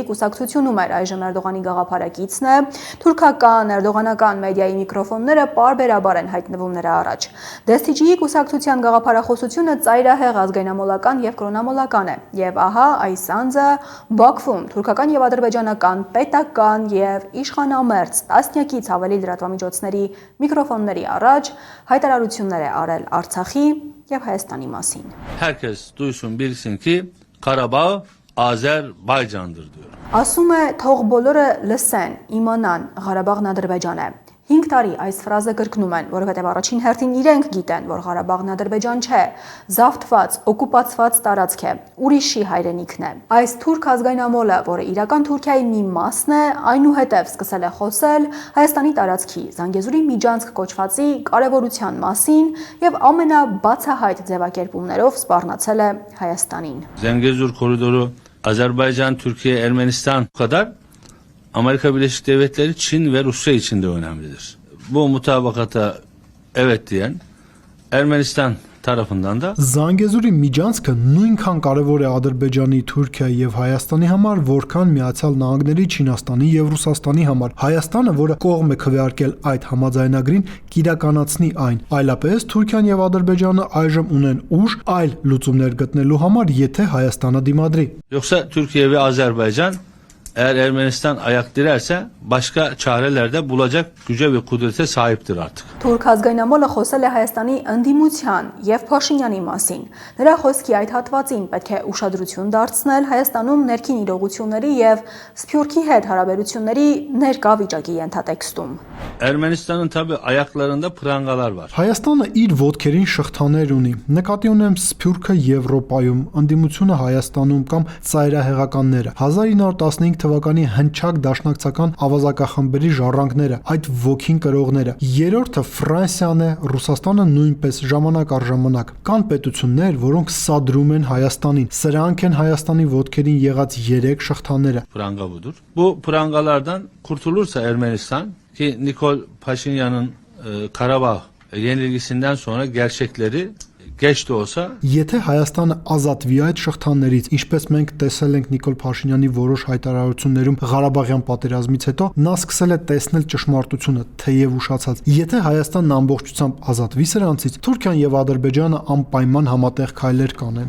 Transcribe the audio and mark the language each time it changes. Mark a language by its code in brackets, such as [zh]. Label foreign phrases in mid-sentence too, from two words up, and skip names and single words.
[hy] կուսակցությունում էր, այժմ Էրդողանի գաղափարակիցն է։ Թուրքական, էրդողանական մեդիայի միկրոֆոնները պարբերաբար են հայտնվում նրա առաջ։ Դեստիջիի կուսակցության գաղափարախոսությունը ծայրահեղ ազգայնամոլական եւ կրոնամոլական է։ Եվ ահա այս անձը Բաքվում թուրքական եւ ադրբեջանական պետական եւ իշխանամերձ տասնյակից ավելի լրատվամիջոցների միկրոֆոնների առաջ հայտարարություններ է արել Արցախի եւ Հայաստանի մասին։ [tr] Herkes duysun bilsin ki Karabağ Azerbaycan'dır diyor. [hy] Ասում է թող բոլորը լսեն, իմանան, Ղարաբաղն Ադրբեջան է։ 5 տարի այս ֆրազը կրկնում են, որովհետև առաջին հերթին իրենք գիտեն, որ Ղարաբաղն Ադրբեջան չէ, զավթված, օկուպացված տարածք է, ուրիշի հայրենիքն է։ Այս թուրք ազգայնամոլը, որը իրական Թուրքիայի մի մասն է, այնուհետև սկսել է խոսել Հայաստանի տարածքի Զանգեզուրի միջանցք կոչվածի կարևորության մասին եւ ամենաբացահայտ ձևակերպումներով սպառնացել է Հայաստանին։ [tr] Zengezur koridoru Azerbaycan, Türkiye, Ermenistan kadar Amerika Birleşik Devletleri, Çin ve Rusya için de önemlidir. Bu mutabakata evet diyen Ermenistan tarafından da [hy] Զանգեզուրի միջանցքը նույնքան կարևոր է Ադրբեջանի, Թուրքիայի եւ Հայաստանի համար, որքան Միացյալ Նահանգների, Չինաստանի եւ Ռուսաստանի համար։ Հայաստանը, որը կողմ է քվեարկել այդ համաձայնագրին, կիրականացնի այն։ Այլապես Թուրքիան եւ Ադրբեջանը այժմ ունեն ուժ այլ լուծումներ գտնելու համար, եթե Հայաստանը դիմադրի։ [tr] yoksa Türkiye ve Azerbaycan eğer Ermenistan ayak direrse başka çareler de bulacak güce ve kudrete sahiptir artık. [hy] Թուրք ազգայնամոլը խոսել է Հայաստանի ընդդիմության եւ Փաշինյանի մասին։ Նրա խոսքի այդ հատվածին պետք է ուշադրություն դարձնել Հայաստանում ներքին իրողությունների եւ Սփյուռքի հետ հարաբերությունների ներկա վիճակի ենթատեքստում։ [tr] Ermenistan'ın tabi ayaklarında prangalar var. [hy] Հայաստանը իր ոտքերին շղթաներ ունի։ Նկատի ունեմ Սփյուռքը Եվրոպայում, ընդդիմությունը Հայաստանում կամ ծայրահեղականները։ 1915 թվականի հնչակ դաշնակցական ավազակախմբերի ժառանգները, այդ ոգին կրողները։ Երրորդը Ֆրանսիան է, Ռուսաստանը նույնպես ժամանակ առ ժամանակ։ Կան պետություններ, որոնք սադրում են Հայաստանին։ Սրանք են Հայաստանի ոտքերին եղած 3 շղթաները։ [tr] Pranga budur. Bu prangalardan kurtulursa Ermenistan ki Nikol Paşinyan'ın Karabağ yenilgisinden sonra gerçekleri geç de olsa [hy] Եթե Հայաստանը ազատվի այդ շղթաներից, ինչպես մենք տեսել ենք Նիկոլ Փաշինյանի որոշ հայտարարություններում Ղարաբաղյան պատերազմից հետո, նա սկսել է տեսնել ճշմարտությունը, թեև ուշացած։ Եթե Հայաստանն ամբողջությամբ ազատվի սրանցից, Թուրքիան եւ Ադրբեջանը անպայման համատեղ քայլեր կանեն։